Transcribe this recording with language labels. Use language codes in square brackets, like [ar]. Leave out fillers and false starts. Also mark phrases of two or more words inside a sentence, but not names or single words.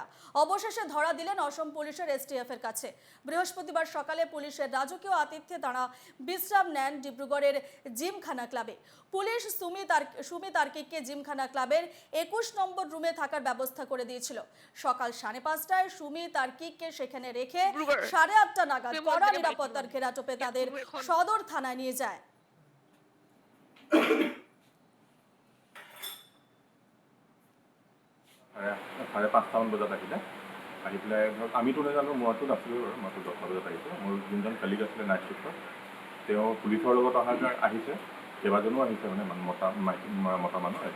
[bn] অবশেষে ধরা দিলেন অসম পুলিশের এসটিএফ এর কাছে। বৃহস্পতিবার সকালে পুলিশের রাজকীয় আতিথ্যে তারা বিশ্রাম নেন ডিব্রুগড়ের জিমখানা ক্লাবে। পুলিশ সুমি তার্কিককে জিমখানা ক্লাবের 21 নম্বর রুমে থাকার ব্যবস্থা করে দিয়েছিল। সকাল 5:30টায় সুমি তার্কিককে সেখানে রেখে 8:30 নাগাদ কড়া নিরাপত্তার ঘেরাটোপে তাদের সদর থানায় নিয়ে যায়। [as] চাৰে পাঁচটামান বজাত আহিলে। আহি পেলাই ধৰক আমিতো নাজানো, মইতো নাছিলোঁ বাৰু, মইতো 10টা বজাত আহিছোঁ। মোৰ যোনজন কালিগ আছিলে [en] night shift, [as] তেওঁ পুলিচৰ লগত আহিছে, কেইবাজনো আহিছে, মানে মতা মানুহ আহিছে।